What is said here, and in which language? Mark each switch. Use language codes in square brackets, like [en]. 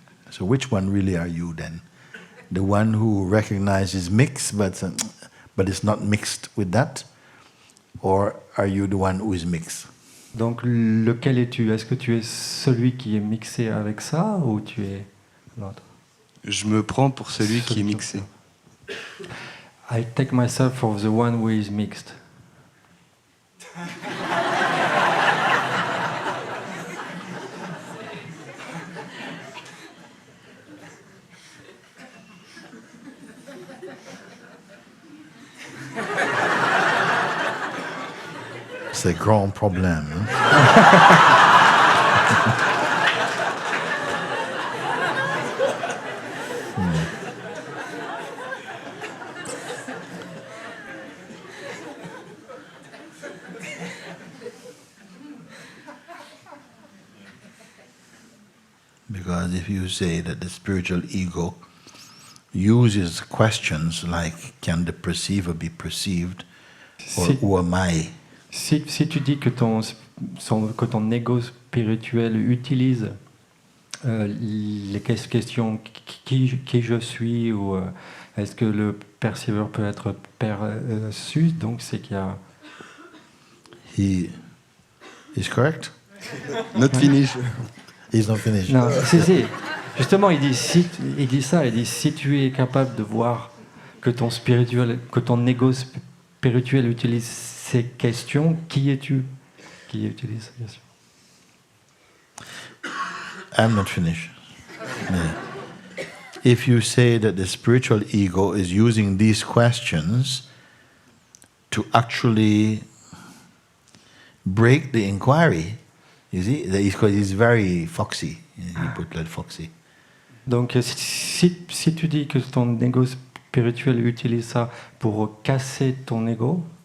[en] So which one really are you then? The one who recognizes mix, but it's not mixed with that? Or are you the one who is mixed? [fr] Donc, lequel es-tu? Est-ce que tu es celui qui est mixé avec ça ou tu es l'autre? Je me prends pour celui qui est mixé. [en] I take myself for the one who is mixed. [fr] C'est un grand problème. Hein? [en] Because if you say that the spiritual ego uses questions like, can the perceiver be perceived, or who am I? [fr] Si tu dis que ton ego spirituel utilise les questions qui je suis ou est-ce que le perceveur peut être perçu, donc c'est qu'il y a... [en] He is correct? Not finish. He's not finished. [fr] Non, justement, il dit si tu es capable de voir que ton ego spirituel utilise ces questions, qui es-tu qui utilise ces questions? [en] I'm not finished. Yeah. If you say that the spiritual ego is using these questions to actually break the inquiry, you see, he's very foxy. He put that foxy. [fr] Donc, si tu dis que ton ego spirituel utilise ça pour casser ton ego,